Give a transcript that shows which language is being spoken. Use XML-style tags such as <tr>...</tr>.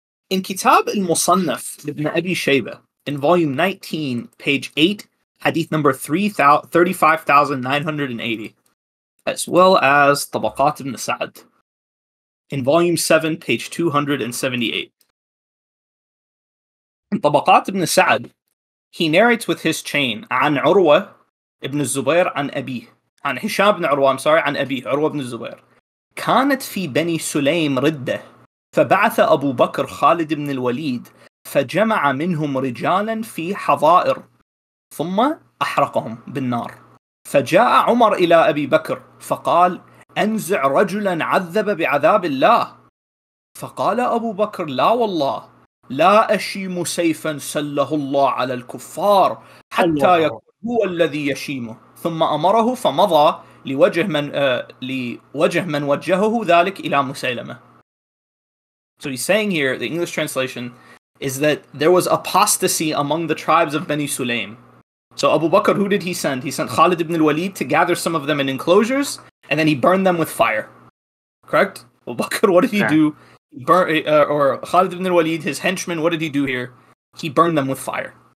<en>In Kitab al-Musannaf ibn Abi Shayba, in volume 19, page 8, hadith number 35,980, as well as Tabaqat ibn Sa'd, in volume 7, page 278. In Tabaqat ibn Sa'd, he narrates with his chain</en> <ar>عن عروة ابن الزبير عن أبيه عن هشام بن عروة عن أبيه عروة بن الزبير كانت في بني سليم ردة فبعث أبو بكر خالد بن الوليد فجمع منهم رجالا في حظائر ثم أحرقهم بالنار فجاء عمر إلى أبي بكر فقال أنزع رجلا عذب بعذاب الله فقال أبو بكر لا والله لا أشيم سيفا سله الله على الكفار حتى يكون هو الذي يشيمه ثم أمره فمضى لوجه من وجهه ذلك إلى مسيلمة.</ar> <en>So he's saying here, the English translation is that there was apostasy among the tribes of Bani Sulaym. So Abu Bakr, who did he send? He sent Khalid ibn al-Walid to gather some of them in enclosures, and then he burned them with fire. Correct? Abu Bakr, what did he do? Or Khalid ibn al-Walid, his henchman, what did he do here? He burned them with fire.</en>